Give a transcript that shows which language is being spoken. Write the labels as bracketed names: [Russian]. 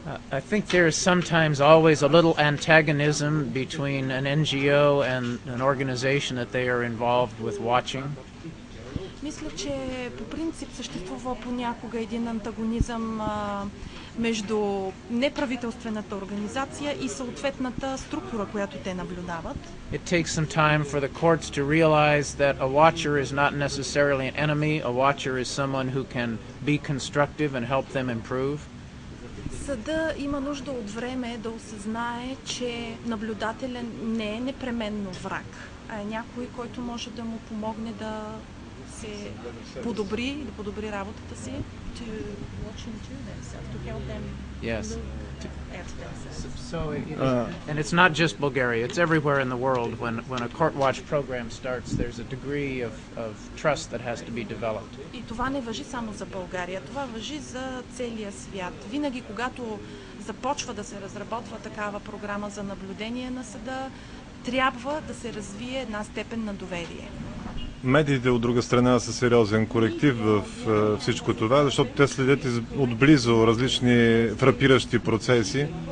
[English] I think there is sometimes always a little antagonism between an NGO and an organization that they are involved with watching. Мисля, че по принцип съществува понякога един антагонизъм между неправителствената организация и съответната структура, която те наблюдават. It takes some time for the courts to realize that a watcher is not necessarily an enemy. A watcher is someone who can be constructive and help them improve. [Bulgarian] Съда има нужда от време да осъзнае, че наблюдателен не е непременно враг, а е някой, който може да му помогне да се подобри, да подобри работата си. [English] To watch into themselves, to help them Yes. at themselves. So and it's not just Bulgaria, it's everywhere in the world. When a court watch program starts, there's a degree of trust that has to be developed. [Bulgarian] И това не важи само за България, това важи за целия свят. Винаги, когато започва да се разработва такава програма за наблюдение на съда, трябва да се развие една степен на доверие. Медиите от друга страна са сериозен коректив в всичко това, защото те следят отблизо различни фрапиращи процеси.